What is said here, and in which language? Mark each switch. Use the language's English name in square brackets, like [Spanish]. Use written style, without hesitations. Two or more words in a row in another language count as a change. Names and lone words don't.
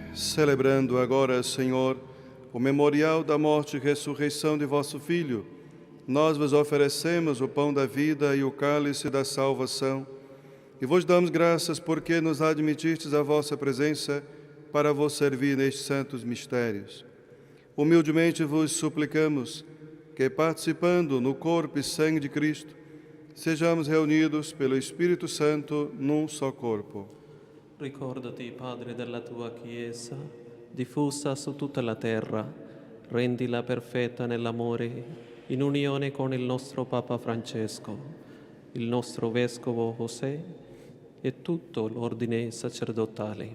[Portuguese] Celebrando agora, Senhor, o memorial da morte e ressurreição de vosso Filho, nós vos oferecemos o pão da vida e o cálice da salvação, e vos damos graças porque nos admitistes a vossa presença para vos servir nestes santos mistérios. Humildemente vos suplicamos que, participando no corpo e sangue de Cristo, sejamos reunidos pelo Espírito Santo num só corpo. [Italian] Ricordati, Padre, della tua Chiesa, diffusa su tutta la terra, rendila perfetta nell'amore, in unione con il nostro Papa Francesco, il nostro Vescovo José e tutto l'ordine sacerdotale.